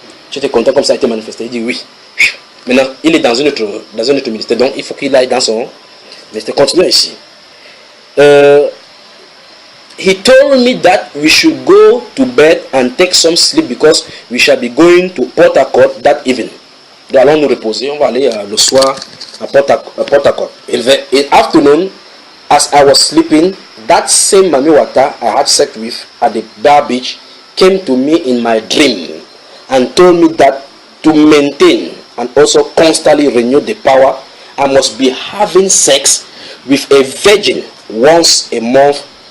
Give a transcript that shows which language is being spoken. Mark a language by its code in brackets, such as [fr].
[fr] Tu étais content comme ça a été manifesté? Il dit oui. Maintenant, il est dans un autre ministère, donc il faut qu'il aille dans son ministère. Continuons ici. [en] He told me that we should go to bed and take some sleep because we shall be going to Port Harcourt that evening. [fr] Donc allons nous reposer, on va aller le soir à Port Harcourt. [en] In afternoon, as I was sleeping, that same Mami Wata I had sex with at the bar beach came to me in my dream and told me that to maintain and also constantly renew the power, I must be having sex with a virgin once a month.